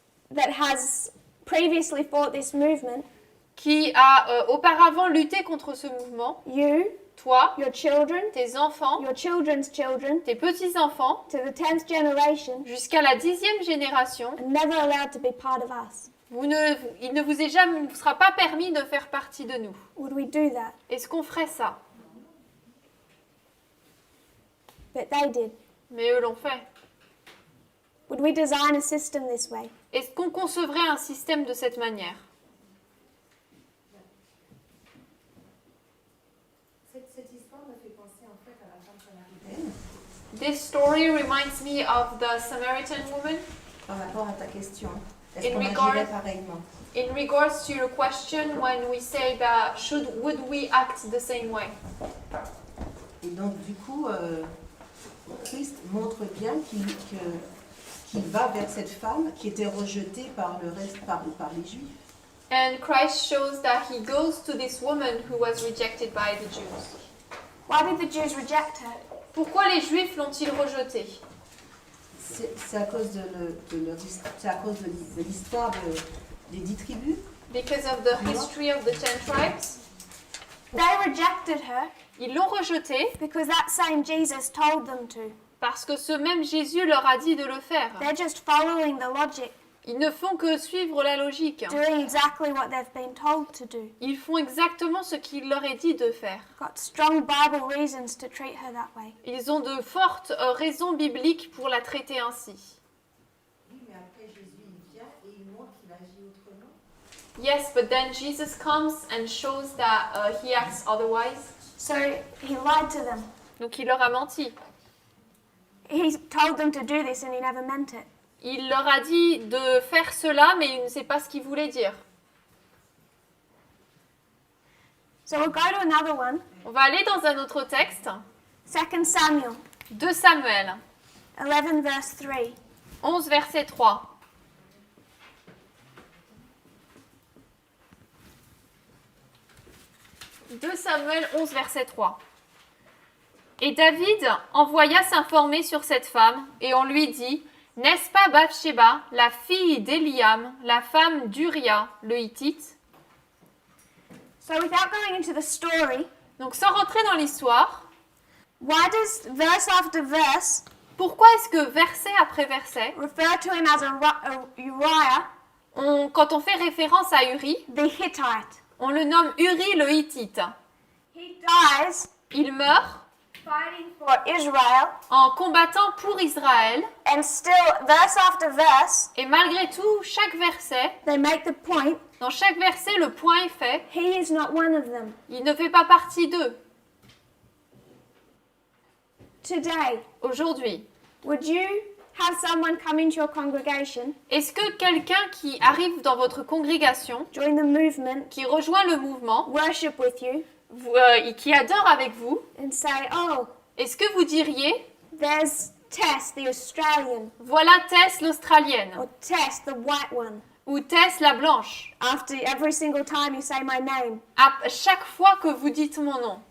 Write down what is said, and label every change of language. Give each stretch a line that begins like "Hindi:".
English: that has previously fought this movement,
French: qui a auparavant lutté contre ce mouvement,
English: you,
French: toi,
English: your children,
French: tes enfants,
English: your children's children,
French: tes petits-enfants,
English: to the 10th generation,
French: jusqu'à la 10e génération,
English: are never allowed to be part of us?
French: il ne vous sera pas permis de faire partie de nous.
English: Would we do that?
French: Est-ce qu'on ferait ça?
English: But they did.
French: Mais eux l'ont fait.
English: Would we design a system this way?
French: Est-ce qu'on concevrait un système de cette manière? Cette histoire me fait penser en fait à la femme samaritaine.
English: This story reminds me of the Samaritan woman.
French: Par rapport à ta question, est-ce
English: In
French: qu'on
English: regard-
French: agirait pareillement?
English: in regards to your question when we say that would we act the same way?
French: Et donc, du coup, Christ montre bien qu'il va vers cette femme qui était rejetée par le reste, par les Juifs.
English: And Christ shows that he goes to this woman who was rejected by the Jews. Why did the Jews reject her?
French: Pourquoi les Juifs l'ont-ils rejetée? C'est à cause c'est à cause de l'histoire des 10 tribus.
English: Because of the history of the 10 tribes. They rejected her
French: Ils l'ont rejetée
English: because that same Jesus told them to.
French: parce que ce même Jésus leur a dit de le faire.
English: They're just following the logic,
French: Ils ne font que suivre la logique.
English: doing exactly what they've been told to do.
French: Ils font exactement ce qu'il leur est dit de faire.
English: Got strong Bible reasons to treat her that way.
French: Ils ont de fortes raisons bibliques pour la traiter ainsi. Oui, mais après Jésus il vient et il montre qu'il agit autrement.
English: Yes, but then Jesus comes and shows that he acts otherwise. So he lied to them.
French: Donc il leur a menti.
English: He told them to do this and he never meant it.
French: Il leur a dit de faire cela, mais il ne sait pas ce qu'il voulait dire.
English: So we'll go to another one.
French: On va aller dans un autre texte.
English: 2 Samuel
French: 2 Samuel
English: 11 verse 3.
French: 11, verset 3. « 2 Samuel 11, verset 3. Et David envoya s'informer sur cette femme, et on lui dit, « N'est-ce pas Bathsheba, la fille d'Eliam, la femme d'Uria, le Hittite ?»
English: So without going into the story,
French: Donc sans rentrer dans l'histoire,
English: why does verse after verse
French: pourquoi est-ce que verset après verset,
English: refer to him as a Uriah,
French: quand on fait référence à Uri,
English: the Hittite?
French: on le nomme Uri le Hittite?
English: He dies
French: Il meurt
English: fighting for Israel,
French: en combattant pour Israël,
English: and still, verse after verse,
French: et malgré tout, chaque verset,
English: they make the point,
French: dans chaque verset, le point est fait,
English: he is not one of them.
French: il ne fait pas partie d'eux.
English: Today,
French: Aujourd'hui,
English: would you have someone come into your congregation,
French: est-ce que quelqu'un qui arrive dans votre congrégation,
English: join the movement,
French: qui rejoint le mouvement,
English: worship with you,
French: qui adore avec vous,
English: and say, oh,
French: est-ce que vous diriez,
English: there's Tess, the Australian,
French: voilà Tess l'Australienne,
English: or Tess, the white one,
French: ou Tess la blanche,
English: after every single time you say my name?
French: à chaque fois que vous dites mon nom,